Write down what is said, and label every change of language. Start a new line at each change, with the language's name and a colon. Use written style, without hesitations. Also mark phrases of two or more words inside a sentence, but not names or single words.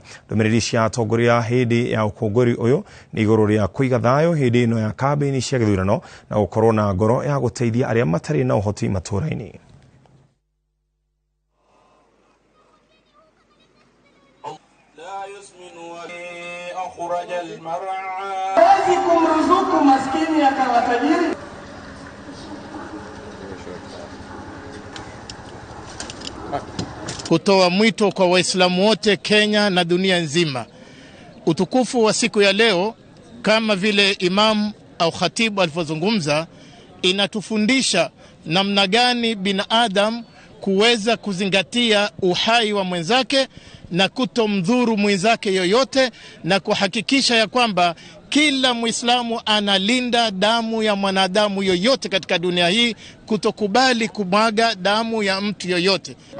Kikuyu: Ndũmĩrĩri cia atongoria hĩndĩ ya ũkũngũĩri ũyũ nĩ igũrũ rĩa kũiga thayũ hĩndĩ ĩno ya kambĩini cia gĩthurano na gũkorwo na ngoro ya gũteithia arĩa matarĩ na ũhoti matũũra-inĩ.
Swahili: Kumruzuku maskini akawa tajiri. Kutoa mwito kwa Waislamu wote Kenya na dunia nzima. Utukufu wa siku ya leo kama vile imam au khatibu alivyozungumza inatufundisha namna gani binadamu kuweza kuzingatia uhai wa mwenzake na kutomdhuru mwenzake yoyote na kuhakikisha ya kwamba kila Muislamu analinda damu ya mwanadamu yoyote katika dunia hii, kutokubali kumwaga damu ya mtu yoyote.